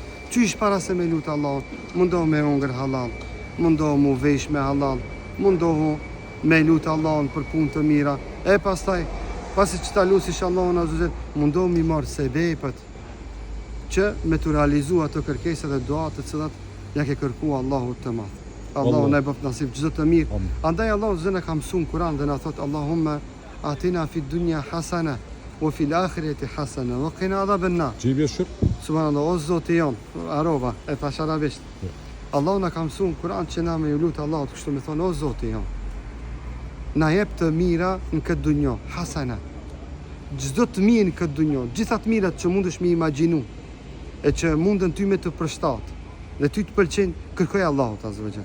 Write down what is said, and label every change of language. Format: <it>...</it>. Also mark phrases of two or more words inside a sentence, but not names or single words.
<sq>Qysh para se me lutë Allahun, mundohu me hongër halal, mundohu mu vesh me halal, mundohu me lutë Allahun për punë të mira. E pastaj, pasi që ta lutësh Allahun</sq> <ar>عز وجل,</ar> <sq>mundohu mi marr sebepet që me të realizu ato kërkesat dhe duat të cilat ja ke kërku Allahu të madh. Allahu na bëft nasib çdo të mirë. Andaj Allahu zëna ka mësuar Kur'an dhe na thot</sq> <ar>اللهم آتنا في الدنيا حسنة وفي الآخرة حسنة وقنا عذاب النار.</ar> <sq>Subhanallah, o Zoti jon, arova e thash arabisht. Allahu na ka mësuar Kur'an që na me lut Allahut kështu me thon o Zoti jon. Na jep të mira në këtë dunjë, hasana. Çdo të mirë në këtë dunjë, gjitha të mirat që mundesh me imagjinu e që mundën ty me të përshtat dhe ty të pëlqen, kërkoj Allahut</sq> <ar>عز وجل.</ar>